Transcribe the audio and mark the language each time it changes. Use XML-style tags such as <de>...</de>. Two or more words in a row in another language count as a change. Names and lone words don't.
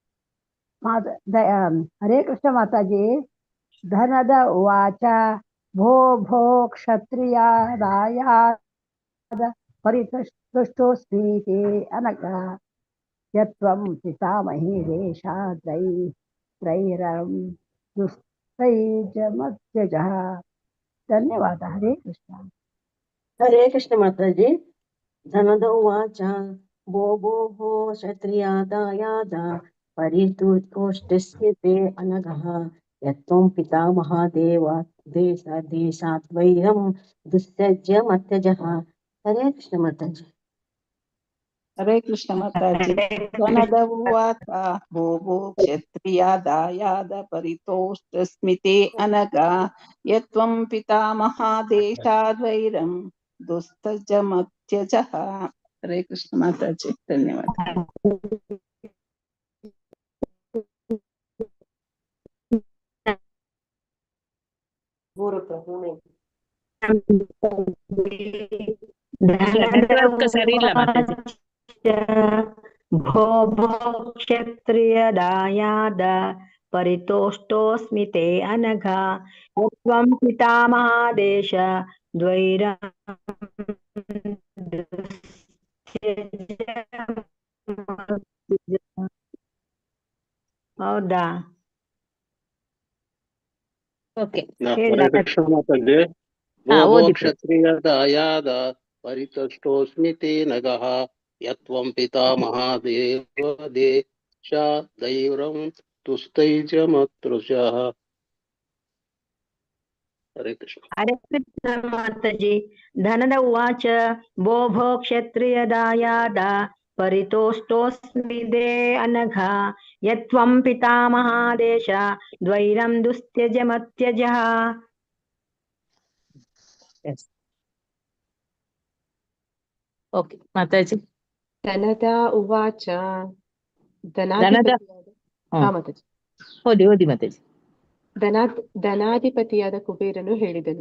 <sa>ಹರೇ ಕೃಷ್ಣ ಮಾತಾಜಿ. ಧನದ ಉವಾಚ ಭೋ ಭೋ ಕ್ಷತ್ರಿಯ ದಾಯಾದ ಪರಿತುಷ್ಟೋಸ್ಮಿ ತೇ ಅನಗ ಯತ್ವಂ ಪಿತಾಮಹಿ ದೇಶಾದ್ವೈರಂ तैजमत्यजः धन्यवाद हरे कृष्ण हरे कृष्ण माताजी धनद उवाच भो भो भो क्षत्रियादायाद परितुष्टस्य ते अनघः यत्त्वं पितामहादेव देशाद्वैरं दुस्सज्य मत्यजः हरे कृष्ण माताजी हरे कृष्ण माताजी धनद उवाच भो भो क्षत्रिया दायाद परितोष्टस्मिते अनगा यत्त्वं पितामहादेशाद्वैरं दुस्तजमत्यजः हरे कृष्ण माताजी धन्यवाद</sa> <kn>ನೆಟ್ವರ್ಕ್ ಸರಿ ಇಲ್ಲ ಮಾತಾಜಿ.</kn> <sa>भो भो क्षत्रियदायाद परितोष्टोऽस्मि ते अनघा त्वं पितामहादेश द्वैरं ಹೌದಾ</sa> <kn>ಓಕೆ ಹರೇ ಕೃಷ್ಣ ಮಾತಾಜಿ ಹಾ</kn> <sa>ಭೋ ಭೋ</sa> <kn>ಓದಿ</kn> <sa>ಕ್ಷತ್ರಿಯದಾಯಾದ ಪರಿತುಷ್ಟೋಸ್ಮಿ ತೇ ನಗಃ ಯತ್ವಂ ಪಿತಾಮಹಾದೇವ ದೇಶಾದೈರಂ ತುಸ್ತೈಜಮತೃಷಃ.</sa> <kn>ಹರೇ ಕೃಷ್ಣ.</kn> <sa>हरे कृष्ण माताजी धनद उवाच भो भो क्षत्रियदायाद परितोष्टोऽस्मि ते अनघा यत्त्वं पितामहादेश द्वैरं दुस्त्यजमत्यजः</sa> <kn>ಓಕೆ ಮಾತಾಜಿ.</kn> <sa>ಧನದ ಉವಾಚ ದನದ</sa> <kn>ಧನಾಧಿಪತಿಯಾದ ಹಾ ಹ್ಮ್ ಮಾತಾಜಿ ಓದಿ ಮಾತಾಜಿ. ಧನಾಧಿಪತಿಯಾದ ಕುಬೇರನು ಹೇಳಿದನು</kn>